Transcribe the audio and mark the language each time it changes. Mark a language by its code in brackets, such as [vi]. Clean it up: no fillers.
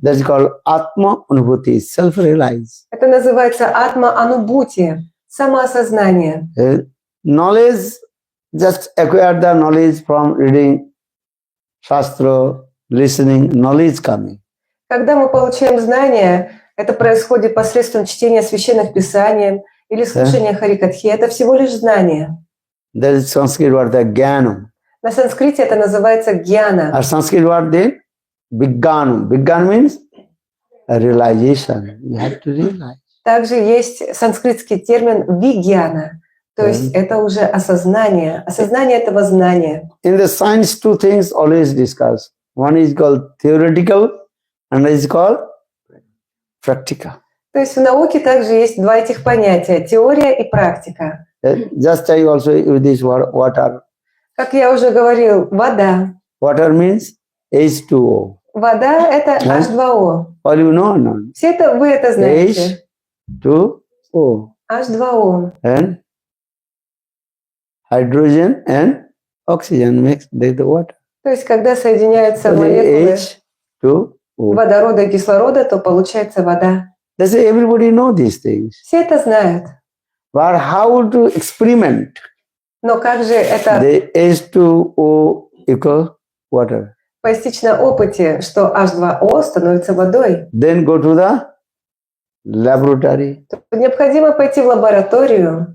[en] That's called Atma Anubhuti, self-realize. [ru] Это называется атма-анубхути, самоосознание. [en] Knowledge, just acquire the knowledge from reading Shastra, listening, knowledge coming. [ru] Когда мы получаем знания, это происходит посредством чтения священных писаний или слушания харикатхи. Это всего лишь знание. [en] There is Sanskrit word, the Jnanam. [ru] На санскрите это называется гьяна. [en] Or Sanskrit word then, Vijnanam. Vijnana means a realization. You have to realize. [ru] Также есть санскритский термин вигьяна, то есть это уже осознание этого знания. [en] In the science, two things always discuss. One is called theoretical, and is called practical. [ru] То есть в науке также есть два этих понятия – теория и практика. [en] Just I also use this word, water. [ru] Как я уже говорил, вода. [en] Water means H2O. [ru] Вода – это H2O. [en] All you know or not? [ru] Все это вы это знаете. [en] H2O. [ru] H2O. [en] And hydrogen and oxygen mix the water. [ru] То есть когда соединяются [en] So the [ru] молекулы [en] H2O. [ru] водорода и кислорода, то получается вода. [en] That's why everybody know these things. [ru] Все это знают. [en] But how to experiment? [ru] Но как же это [en] The H2O equal water. [ru] постичь на опыте, что H2O становится водой? [en] Then go to the laboratory. [ru] Необходимо пойти в лабораторию.